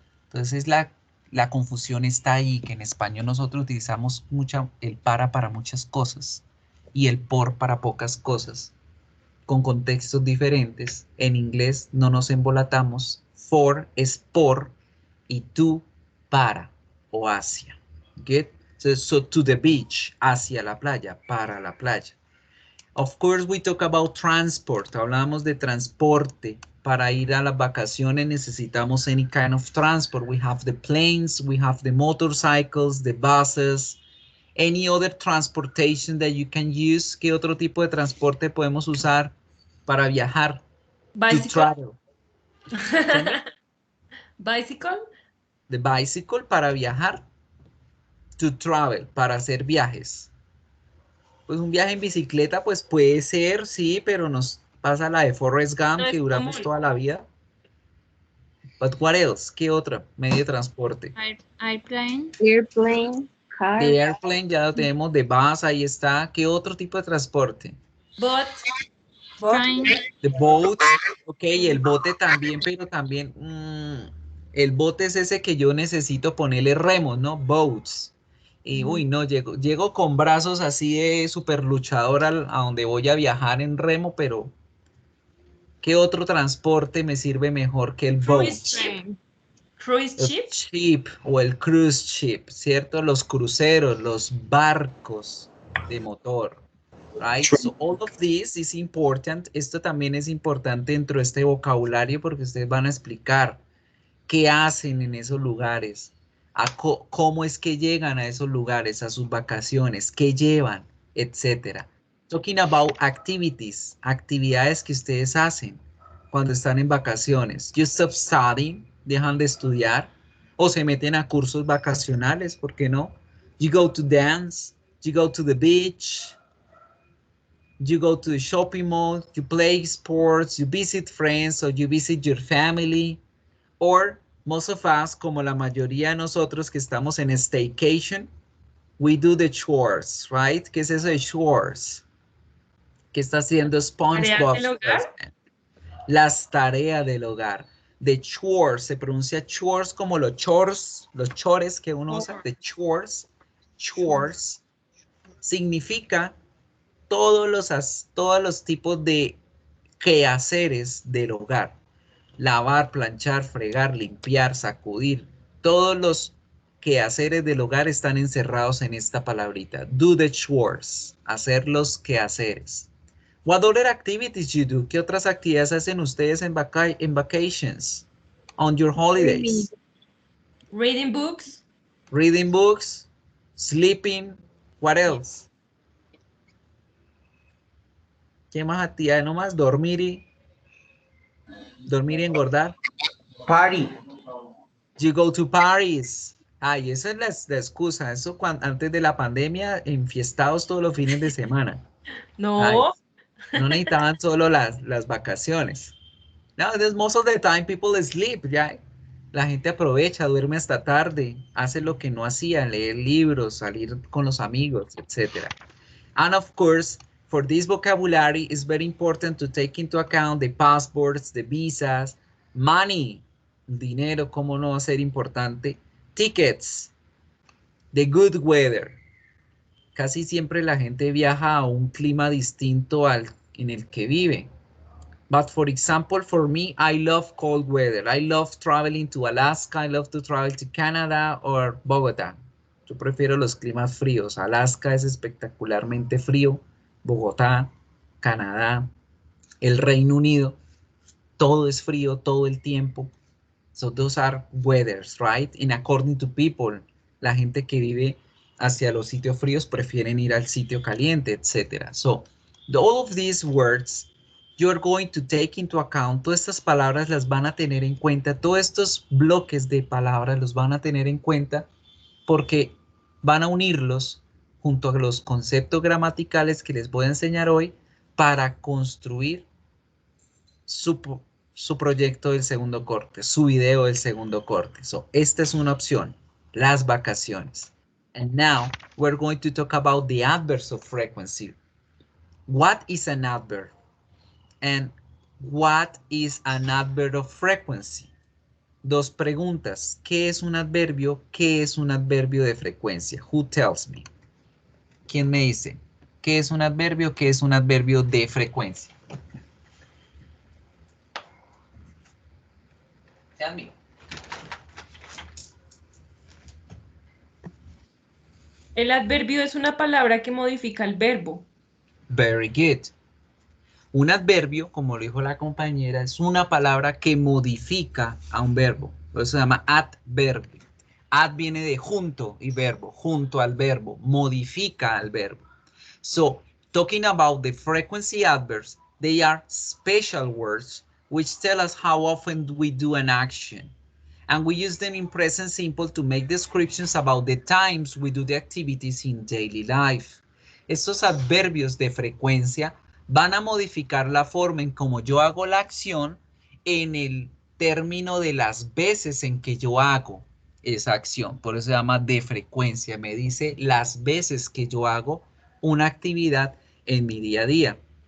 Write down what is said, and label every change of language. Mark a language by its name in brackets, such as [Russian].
[Spanish] Entonces la confusión está ahí, que en español nosotros utilizamos mucho el para muchas cosas y el por para pocas cosas, con contextos diferentes. En inglés no nos embolatamos. For es por y to para o hacia. Get? [English] So to the beach, [Spanish] hacia la playa, para la playa. [English] Of course, we talk about transport. [Spanish] Hablamos de transporte. Para ir a las vacaciones necesitamos [English] any kind of transport. We have the planes, we have the motorcycles, the buses, any other transportation that you can use. [Spanish] ¿Qué otro tipo de transporte podemos usar para viajar? [English] Bicycle. To travel. Bicycle. The bicycle [Spanish] para viajar. [English] To travel, [Spanish] para hacer viajes. Pues un viaje en bicicleta, pues puede ser, sí, pero nos pasa la de Forrest Gump, No que es duramos común. toda la vida. [English] But what else? [Spanish] ¿Qué otro medio de transporte? [English] Airplane. Airplane, car, The airplane [Spanish] ya lo tenemos, de bus, ahí está. ¿Qué otro tipo de transporte? [English] Boat. Train. The boat, ok, [Spanish] el bote también, pero también, el bote es ese que yo necesito ponerle remos, ¿no? Boats. Y, uy, no, llego con brazos así de super luchador a donde voy a viajar en remo, pero ¿qué otro transporte me sirve mejor que el boat? [English] Cruise ship. Cruise [Spanish] El [English] ship. [Spanish] ship o el cruise ship, ¿cierto? Los cruceros, los barcos de motor, [English] right? So all of this is important. [Spanish] Esto también es importante dentro de este vocabulario porque ustedes van a explicar qué hacen en esos lugares, cómo es que llegan a esos lugares, a sus vacaciones, qué llevan, etcétera. [English] Talking about activities, [Spanish] actividades que ustedes hacen cuando están en vacaciones. [English] You stop studying, [Spanish] dejan de estudiar o se meten a cursos vacacionales, ¿por qué no? [English] You go to dance, you go to the beach, you go to the shopping mall, you play sports, you visit friends or you visit your family. Or most of us, [Spanish] como la mayoría de nosotros que estamos en [English] staycation, we do the chores, right? [Spanish] ¿Qué es eso de chores? ¿Qué está haciendo SpongeBob? ¿Tareas del hogar? Las tareas del hogar. The chores, se pronuncia chores como los chores que uno usa, the chores, significa todos los tipos de quehaceres del hogar. Lavar, planchar, fregar, limpiar, sacudir. Todos los quehaceres del hogar están encerrados en esta palabrita. [English] Do the chores, [Spanish] hacer los quehaceres. [English] What other activities you do? [Spanish] ¿Qué otras actividades hacen ustedes en vacations? [English] On your holidays? Reading books. Reading books, sleeping, what else? [Spanish] ¿Qué más actividades? No más dormir y engordar. [English] Party. You go to parties. [Spanish] Ay, esa es la excusa. Eso antes de la pandemia, enfiestados todos los fines de semana. No. Ay, no necesitaban solo las vacaciones. [English] Nowadays, most of the time people sleep. [Spanish] Ya, la gente aprovecha, duerme hasta tarde, hace lo que no hacía, leer libros, salir con los amigos, etc. [English] And of course, for this vocabulary, it's very important to take into account the passports, the visas, money, [Spanish] dinero, cómo no va a ser importante, [English] tickets, the good weather. [Spanish] Casi siempre la gente viaja a un clima distinto al en el que vive. [English] But for example, for me, I love cold weather. I love traveling to Alaska. I love to travel to Canada or Bogotá. [Spanish] Yo prefiero los climas fríos. Alaska es espectacularmente frío. Bogotá, Canadá, el Reino Unido. Todo es frío todo el tiempo. [English] So those are weathers, right? And according to people, [Spanish] la gente que vive hacia los sitios fríos prefieren ir al sitio caliente, etc. [English] So all of these words you're going to take into account. [Spanish] Todas estas palabras las van a tener en cuenta. Todos estos bloques de palabras los van a tener en cuenta porque van a unirlos junto a los conceptos gramaticales que les voy a enseñar hoy para construir su proyecto del segundo corte, su video del segundo corte. So, esta es una opción, las vacaciones. [English] And now we're going to talk about the adverbs of frequency. What is an adverb? And what is an adverb of frequency? [Spanish] Dos preguntas. ¿Qué es un adverbio? ¿Qué es un adverbio de frecuencia? [English] Who tells me? [Spanish] ¿Quién me dice? ¿Qué es un adverbio? ¿Qué es un adverbio de frecuencia? [English] Tell me. [Spanish] El adverbio es una palabra que modifica el verbo. [English] Very good. [Spanish] Un adverbio, como lo dijo la compañera, es una palabra que modifica a un verbo. Por eso se llama adverbio. Ad viene de junto y verbo, junto al verbo, modifica al verbo. [English] So, talking about the frequency adverbs, they are special words which tell us how often we do an action. And we use them in present simple to make descriptions about the times we do the activities in daily life. [Spanish] Estos adverbios de frecuencia van a modificar la forma en cómo yo hago la acción en el término de las veces en que yo hago esa acción. Por eso se llama de frecuencia. Me dice las veces que yo hago una actividad en mi día a día.